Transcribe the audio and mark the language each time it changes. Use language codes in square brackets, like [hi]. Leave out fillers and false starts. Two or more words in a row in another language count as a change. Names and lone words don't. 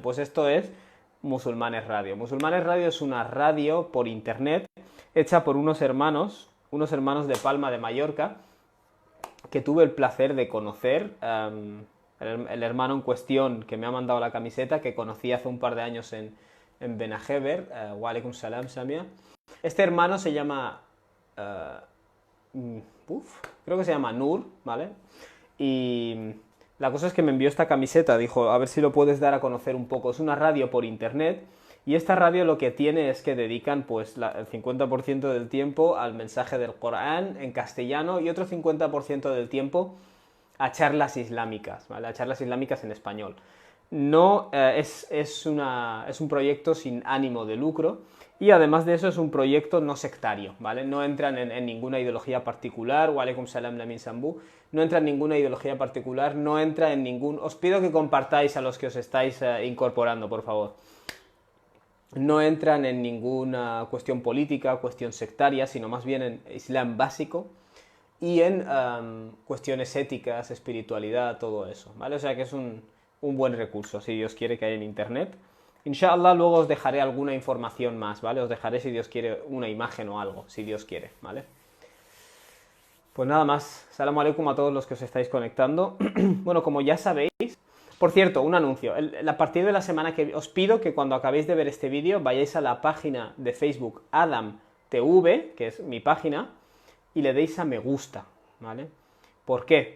[es] Pues esto es Musulmanes Radio. Musulmanes Radio es una radio por internet hecha por unos hermanos de Palma de Mallorca, que tuve el placer de conocer. El hermano en cuestión que me ha mandado la camiseta, que conocí hace un par de años en Benajever, [ar] وعليكم السلام, [es] Samia. Este hermano se llama, creo que se llama Nur, ¿vale? Y la cosa es que me envió esta camiseta, dijo, a ver si lo puedes dar a conocer un poco. Es una radio por internet, y esta radio lo que tiene es que dedican pues el 50% del tiempo al mensaje del Corán en castellano y otro 50% del tiempo a charlas islámicas, ¿vale? A charlas islámicas en español. No, es un proyecto sin ánimo de lucro, y además de eso es un proyecto no sectario, ¿vale? No entran en ninguna ideología particular, [ar] وعليكم السلام [es] lamin sambu, no entra en ninguna ideología particular, no entra en ningún... Os pido que compartáis a los que os estáis incorporando, por favor. No entran en ninguna cuestión política, cuestión sectaria, sino más bien en Islam básico y en cuestiones éticas, espiritualidad, todo eso, ¿vale? O sea que es un buen recurso, si Dios quiere, que hay en internet. Inshallah, luego os dejaré alguna información más, ¿vale? Os dejaré, si Dios quiere, una imagen o algo, si Dios quiere, ¿vale? Pues nada más. [ar] سلام عليكم [es] a todos los que os estáis conectando. Bueno, como ya sabéis... Por cierto, un anuncio. A partir de la semana que... Os pido que cuando acabéis de ver este vídeo vayáis a la página de Facebook AdamTV, que es mi página, y le deis a me gusta, ¿vale? ¿Por qué?